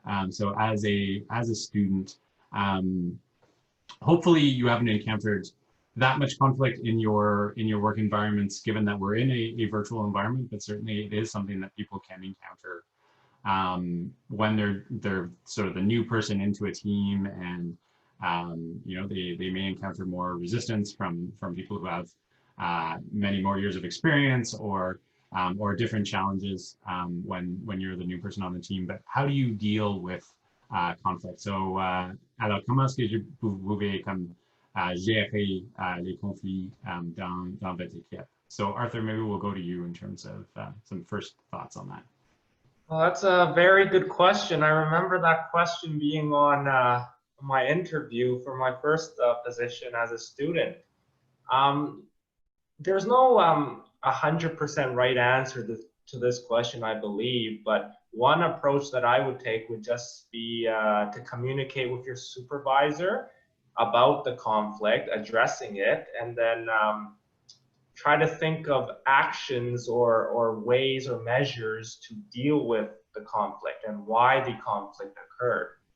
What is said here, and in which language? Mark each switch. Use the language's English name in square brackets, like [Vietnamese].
[English] So as a student, hopefully you haven't encountered that much conflict in your work environments, given that we're in a virtual environment, but certainly it is something that people can encounter when they're sort of the new person into a team, and they may encounter more resistance from people who have many more years of experience, or different challenges when you're the new person on the team. But how do you deal with conflict? [French] So alors comment est-ce que vous pouvez comme gérer les conflits dans votre équipe? [English] So Arthur, maybe we'll go to you in terms of some first thoughts on that. Well, that's a very good question. I remember that question being on my interview for my first position as a student. There's no 100% right answer to this question, I believe, but one approach that I would take would just be to communicate with your supervisor about the conflict, addressing it, and then try to think of actions or ways or measures to deal with the conflict and why the conflict occurred.